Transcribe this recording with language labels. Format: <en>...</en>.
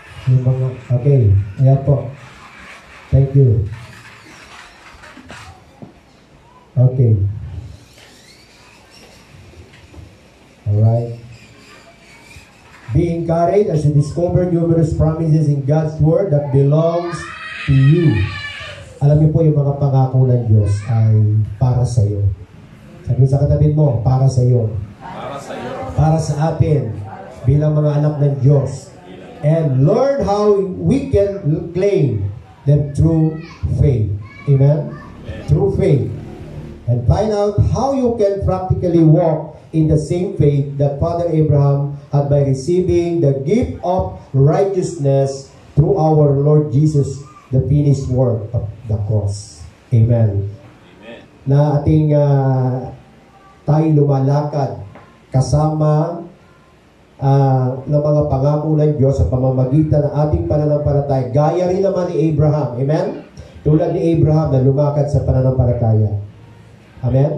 <tl>Yung mga, okay. Ayan po.</tl> <en>Thank you. Okay. Alright. Be encouraged as you discover numerous promises in God's Word that belongs to you.</en> <tl>Alam niyo po yung mga pangako ng Diyos ay para sa iyo. Sabi sa katabi mo, para sa iyo. Para sa iyo. Para sa atin bilang mga anak ng Diyos.</tl> <en>And learn how we can claim them through faith. Amen? Through faith. And find out how you can practically walk in the same faith that Father Abraham had by receiving the gift of righteousness through our Lord Jesus, the finished work of the cross. Amen. Amen.</en> <tl>Na ating tayo lumalakad kasama ng mga pangako ng Diyos sa pamamagitan ng ating pananampalataya. Gaya rin naman ni Abraham. Amen? Tulad ni Abraham na lumakad sa pananampalataya. Amen?</tl>